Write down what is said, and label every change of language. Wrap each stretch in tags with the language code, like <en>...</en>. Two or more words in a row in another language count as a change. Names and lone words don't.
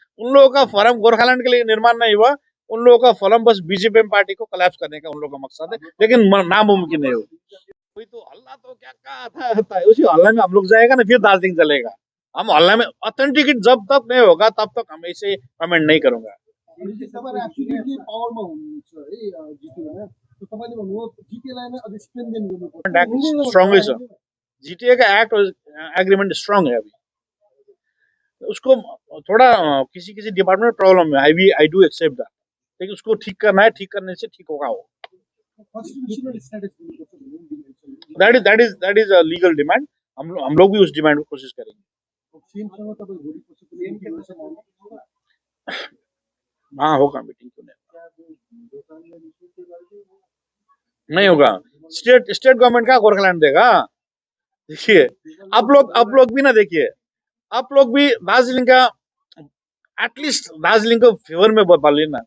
<hi>उन लोगों का फॉरम गोरखालैंड के लिए निर्माण नहीं हुआ, उन लोगों का फॉरम बस बीजेपी पार्टी को कोलैप्स करने का उन लोगों का मकसद है, लेकिन नामुमकिन है वो। कोई तो हल्ला तो क्या आता है, उसी हल्ला में हम लोग जाएगा ना, फिर दार्जिलिंग चलेगा। हम हल्ला में ऑथेंटिक जब तक नहीं होगा तब तक हम ऐसे कमेंट नहीं करूंगा।</hi> <ne>एब्सोल्युटली पावरमा हुनुहुन्छ है जिटिएमा, तो तपाईँले भन्नुभयो जिटिएलाई नै अझै स्ट्रेन्थेन गर्नुपर्छ।</ne> <hi>स्ट्रांग है सर, जीटीए का</hi> <en>act agreement</en> <hi>स्ट्रांग है अभी। उसको थोड़ा किसी किसी डिपार्टमेंट में प्रॉब्लम है,</hi> <en>I do accept that,</en> <hi>लेकिन उसको ठीक करना है, ठीक करने से ठीक होगा वो।</hi> <en>constitutional status</en> <ne>दिनुपर्छ भन्ने डिमान्ड छ।</ne> <en>That is a legal demand.</en> <hi>हम लोग भी उस डिमांड को कोशिश करेंगे।</hi> <ne>सीएमसँग तपाईँ भोलि पछि पनि मिटिङ गर्न सक्नुहुन्छ।</ne> <hi>हाँ होगा मीटिंग, क्यों नहीं होगा? स्टेट गवर्नमेंट का गोरखालैंड देगा? देखिए आप लोग भी ना, देखिए आप लोग भी दार्जिलिंग का एटलीस्ट दार्जिलिंग को फेवर में बोलिए ना।</hi>